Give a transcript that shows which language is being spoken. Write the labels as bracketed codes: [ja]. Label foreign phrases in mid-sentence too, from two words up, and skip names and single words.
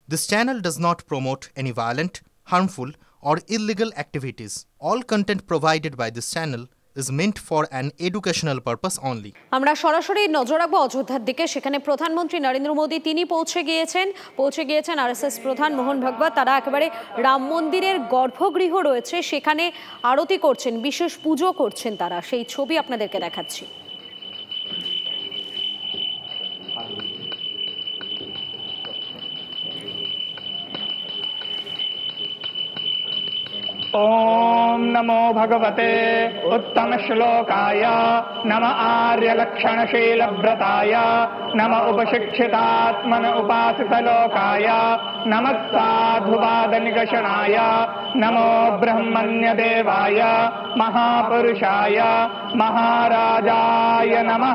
[en] This channel does not promote any violent, harmful, or illegal activities. All content provided by this channel is meant for an educational purpose only. [bn] আমরা সরাসরি নজর রাখবো অযোধ্যার দিকে। সেখানে প্রধানমন্ত্রী নরেন্দ্র মোদী তিনি পৌঁছে গিয়েছেন আরএসএস প্রধান মোহন ভাগবত। তারা একেবারে রাম মন্দিরের গর্ভগৃহ রয়েছে, সেখানে আরতি করছেন, বিশেষ পুজো করছেন তারা। সেই ছবি আপনাদেরকে দেখাচ্ছি। [sa] ओम नमो भगवते उत्तम श्लोकाय नम आर्य लक्षण शील व्रताय नम उपशिक्षितात्मन उपासित लोकाय नम साधुवाद निगषणाय नमो ब्रह्मण्य देवाय महापुरुषाय महाराजाय नमः।